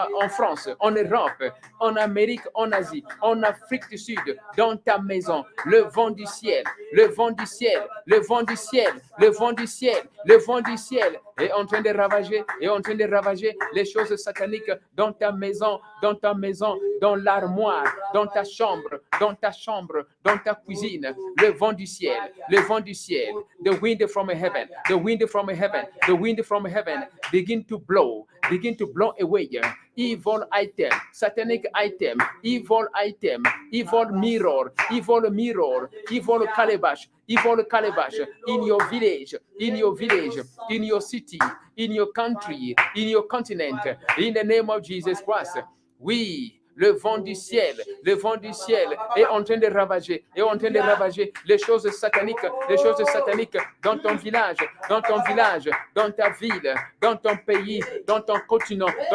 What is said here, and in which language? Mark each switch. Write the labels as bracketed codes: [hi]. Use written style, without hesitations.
[fr] en France, en Europe, en Amérique, en Asie, en Afrique du Sud, dans ta maison, le vent du ciel, le vent du ciel, le vent du ciel, le vent du ciel, le vent du ciel est en train de ravager, les choses sataniques dans ta maison, dans l'armoire, dans ta chambre, dans ta cuisine. Le vent du ciel, [en] the wind from heaven, the wind from heaven, the wind from heaven, begin to blow away evil item, satanic item, evil mirror, evil calabash in your village, in your city, in your country, in your continent, in the name of Jesus Christ. [fr] Oui, le vent du ciel est en train de ravager, les choses sataniques dans ton village, dans ta ville, dans ton pays, dans ton continent.